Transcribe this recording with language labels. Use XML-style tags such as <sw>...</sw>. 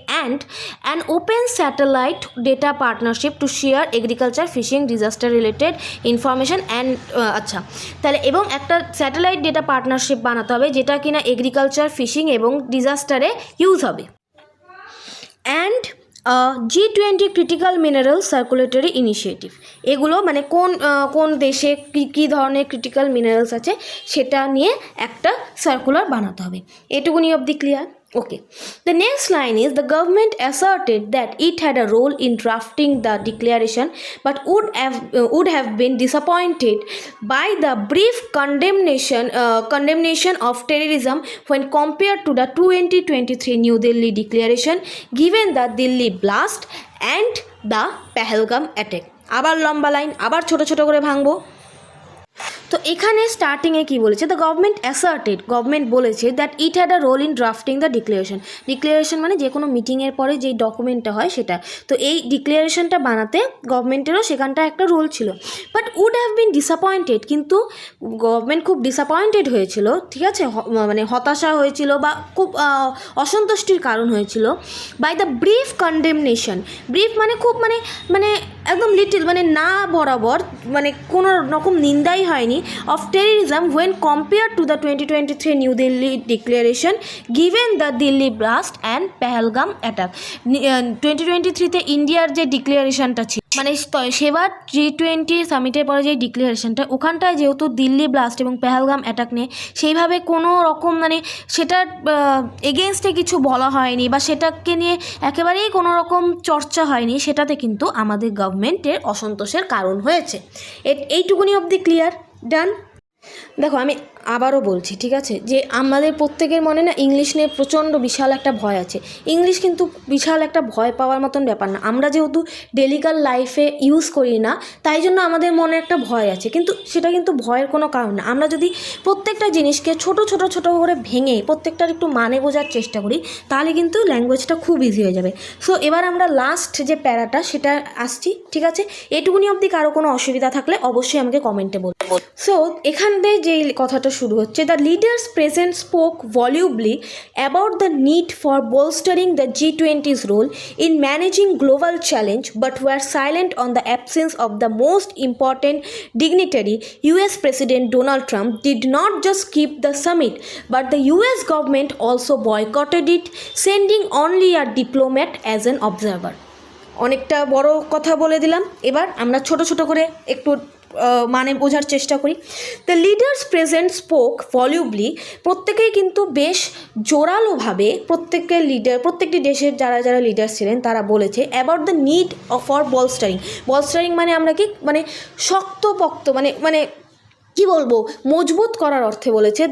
<en>and an open satellite data partnership to share agriculture, fishing, disaster related information and</en> <bn>আচ্ছা তাহলে এবং একটা satellite data partnership বানাতে হবে যেটা কিনা এগ্রিকালচার, ফিশিং এবং ডিজাস্টারে ইউজ হবে। And G20 critical mineral circulatory initiative, এগুলো মানে কোন দেশে কী ধরনের ক্রিটিক্যাল মিনারেলস আছে সেটা নিয়ে একটা সার্কুলার বানাতে হবে। এটুকুনি অবধি clear? Okay.</bn> <en>The next line is the government asserted that it had a role in drafting the declaration but would have been disappointed by the brief condemnation of terrorism when compared to the 2023 New Delhi declaration, given the Delhi blast and the Pahalgam attack.</en> <bn>আবার লম্বা line, আবার ছোট ছোট করে ভাঙবো। তো এখানে স্টার্টিংয়ে কি বলেছে, দ্য গভর্নমেন্ট বলেছে</bn> <en>that it had a role in drafting the declaration</en> <bn>মানে যে কোনো মিটিংয়ের পরে যেই ডকুমেন্টটা হয় সেটা, তো এই ডিক্লারেশনটা বানাতে গভর্নমেন্টেরও সেখানটা একটা রোল ছিল।</bn> <en>but would have been disappointed,</en> <bn>কিন্তু গভর্নমেন্ট খুব ডিসঅ্যাপয়েন্টেড হয়েছিল, ঠিক আছে, মানে হতাশা হয়েছিল বা খুব অসন্তুষ্টির কারণ হয়েছিল</bn> <en>By the brief condemnation.</en> <bn>Brief মানে খুব মানে একদম লিটিল, মানে না বরাবর, মানে কোনো রকম নিন্দাই হয়নি,</bn> <en>of terrorism when compared to the 2023 New Delhi declaration given the Delhi blast and Pahalgam attack.</en> <bn>2023 তে ইন্ডিয়ার যে ডিক্লারেশনটা ছিল, মানে সেবার G20 সামিটের পরে যে ডিক্লারেশনটা, ওখানটায় যেহেতু দিল্লি ব্লাস্ট এবং পেহেলগাম অ্যাটাক নিয়ে সেইভাবে কোনো রকম মানে সেটার এগেনস্টে কিছু বলা হয়নি বা সেটাকে নিয়ে একেবারেই কোনো রকম চর্চা হয়নি, সেটাতে কিন্তু আমাদের গভর্নমেন্টের অসন্তোষের কারণ হয়েছে। এইটুকুনি অবধি ক্লিয়ার? ডান। দেখো আমি আবারও বলছি, ঠিক আছে, যে আমাদের প্রত্যেকের মনে না ইংলিশ নিয়ে প্রচণ্ড বিশাল একটা ভয় আছে। ইংলিশ কিন্তু বিশাল একটা ভয় পাওয়ার মতন ব্যাপার না। আমরা যেহেতু ডেলিকাল লাইফে ইউজ করি না, তাই জন্য আমাদের মনে একটা ভয় আছে, কিন্তু সেটা কিন্তু ভয়ের কোনো কারণ না। আমরা যদি প্রত্যেকটা জিনিসকে ছোট ছোট ছোট করে ভেঙে প্রত্যেকটার একটু মানে বোঝার চেষ্টা করি, তাহলে কিন্তু ল্যাঙ্গুয়েজটা খুব ইজি হয়ে যাবে। সো এবার আমরা লাস্ট যে প্যারাটা সেটা আসছি, ঠিক আছে। এটুকুনি অবধি কারো কোনো অসুবিধা থাকলে অবশ্যই আমাকে কমেন্টে বলবো।</bn> <en>So এখান থেকে যেই কথাটা শুরু হচ্ছে, the leaders present spoke volubly about the need for bolstering the G20's role in managing global challenge, but were silent on the absence of the most important dignitary. US President Donald Trump did not just skip the summit, but the US government also boycotted it, sending only a diplomat as an observer.</en> <bn>অনেকটা বড় কথা বলে দিলাম, এবার আমরা ছোট ছোট করে একটু মানে বোঝার চেষ্টা করি।</bn> <en>the leaders present spoke volubly,</en> <bn>প্রত্যেকেই কিন্তু বেশ জোরালোভাবে প্রত্যেকটি দেশের যারা যারা লিডার ছিলেন তারা বলেছে</bn> <en>about the need for bolstering</en> <bn>মানে আমরা কি মানে শক্তপোক্ত মানে কি বলবো, মজবুত করার অর্থে বলেছে।</bn>